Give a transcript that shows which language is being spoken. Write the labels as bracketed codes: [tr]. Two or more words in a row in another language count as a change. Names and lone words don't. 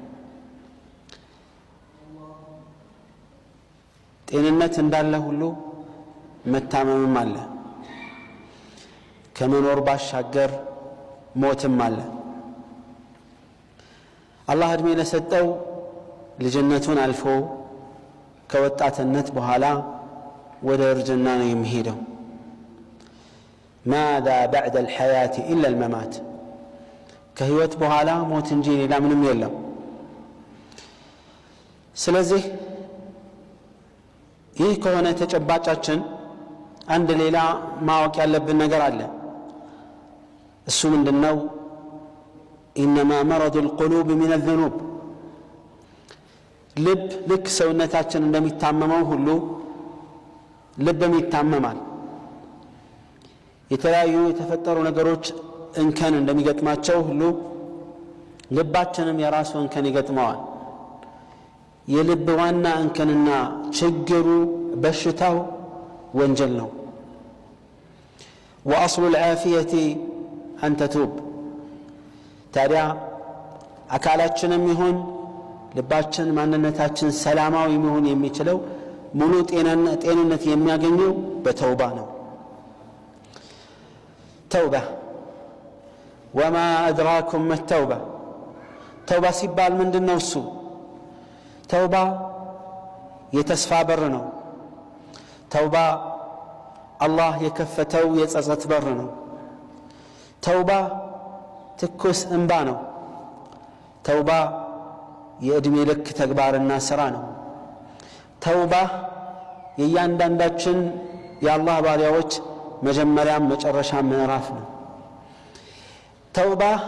[am] ጤንነት እንዳለ ሁሉ መታመምም አለ። ከመኖር ባሻገር ሞትም አለ። አላህ እድሜ ለሰጠው ልጅነቱን አልፎ ከወጣትነት በኋላ ወደ እርጅና ነው የሚሄደው። [ar] ماذا بعد الحياة إلا الممات [am] ከህይወት በኋላ ሞት እንጂ ሌላ ምንም የለም። ስለዚህ ይህ ከሆነ ተጨባጫችን አንድ ሌላ ማወቅ ያለብን ነገር አለ። እሱ ምንድነው? [ar] إنما مرض القلوب من الذنوب [am] ልብ ልክ ሰውነታችን እንደሚታመመው ሁሉ ልብም ይታመማል። የተለያዩ የተፈጠሩ ነገሮች እንከን እንደሚገጥማቸው ሁሉ ልባችንም የራሱ እንከን ይገጥመዋል። የልብ ዋና እንከንና ችግሩ በሽታው ወንጀል ነው። [ar] وأصل العافية أن تتوب [am] ታዲያ አካላችንም ይሁን ልባችን ማንነታችን ሰላማዊ መሆን የሚችለው ሙሉ ጤንነት የሚያገኘው በተውባ ነው። ተውባ [ar] وما أدراكم ما التوبة [am] ተውባ ሲባል ምንድነው? እሱ ተውባ የተስፋ በር ነው። ተውባ አላህ የከፈተው የጸጸት በር ነው። ተውባ ትኩስ እንባ ነው። ተውባ የእድሜ ልክ ተግባርና ሥራ ነው። ተውባ የእያንዳንዳችን የአላህ ባሪያዎች መጀመሪያም መጨረሻ ምዕራፍ ነው። ተውባ